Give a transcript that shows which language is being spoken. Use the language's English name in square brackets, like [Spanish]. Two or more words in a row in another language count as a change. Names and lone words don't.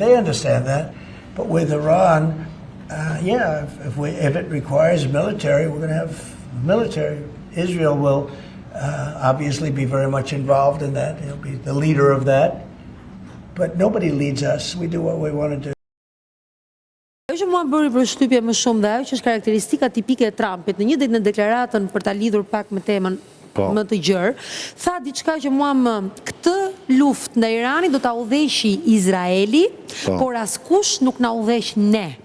[English] They understand that. But with Iran, if it requires military, we're going to have military. Israel will obviously be very much involved in that. He'll be the leader of that. But nobody leads us. We do what we want to do. [Albanian] Ajo që mua bëri përshtypje më shumë dhe ajo që është karakteristika tipike e Trumpit, në një ditë në deklaratën për ta lidhur pak me temën më të gjerë, tha diçka që mua këtë luftë ndaj Iranit do ta udhëheqi Izraeli, por askush nuk na udhëheq ne.